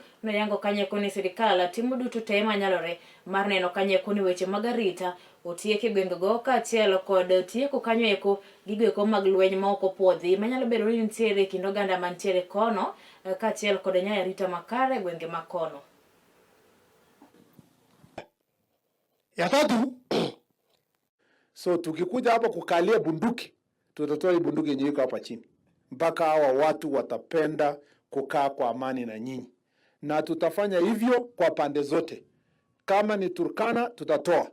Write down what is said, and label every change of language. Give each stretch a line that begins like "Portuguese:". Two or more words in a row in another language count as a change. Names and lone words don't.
Luo (Kenya and Tanzania): No yango kanyo kuni sirikal timo duto te manyalore mar neno kanyo kuni weche mag arita otieke gwengego kaachiel kod tieko kanyo eko gigo eko mag lweny ma ok opuodhi manyalo bedo ni nitiere kind oganda mantiere kono kaachiel kod nyaya arita makare gwenge ma kono.
Swahili: Ya tatu, so tukikuja hapa kukalia bunduki, tutatoa hii bunduki yenye iko hapa chini. Mpaka hawa watu watapenda kukaa kwa amani na nyinyi. Na tutafanya hivyo kwa pande zote. Kama ni Turkana tutatoa.